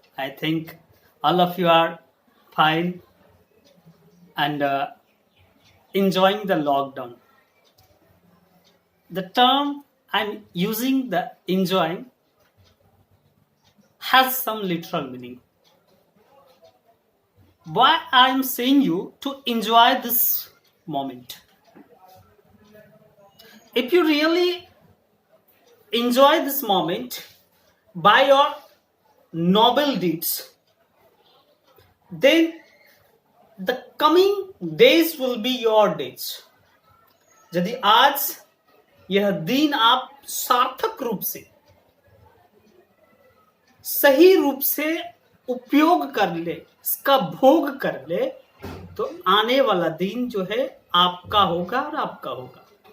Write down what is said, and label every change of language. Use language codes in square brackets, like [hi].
[en] I think all of you are fine and enjoying the lockdown. The term I'm using, the enjoying, has some literal meaning. Why I'm saying you to enjoy this moment? If you really enjoy this moment by your noble deeds, then the coming days will be your days. [hi] यदि आज यह दिन आप सार्थक रूप से, सही रूप से उपयोग कर ले, इसका भोग कर ले, तो आने वाला दिन जो है आपका होगा और आपका होगा।